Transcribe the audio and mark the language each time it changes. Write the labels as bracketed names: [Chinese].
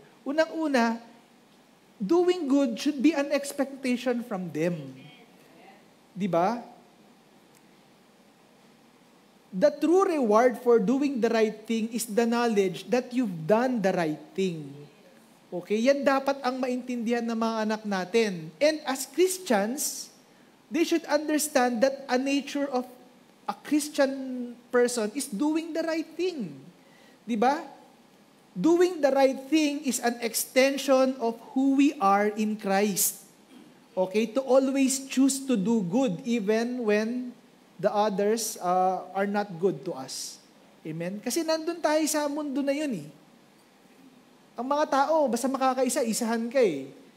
[Filipino] Unang-una, [English] doing good should be an expectation from them. [Filipino] Di ba? [English] The true reward for doing the right thing is the knowledge that you've done the right thing. Okay? [Filipino] Yan dapat ang maintindihan ng mga anak natin. [English] And as Christians, they should understand that a nature of a Christian person is doing the right thing. [Filipino] Di ba? [English] Doing the right thing is an extension of who we are in Christ. Okay? To always choose to do good even when the others are not good to us. [Filipino] Amen? Kasi nandun tayo sa mundo na yun eh. Ang mga tao, basta makakaisa, isahan ka eh.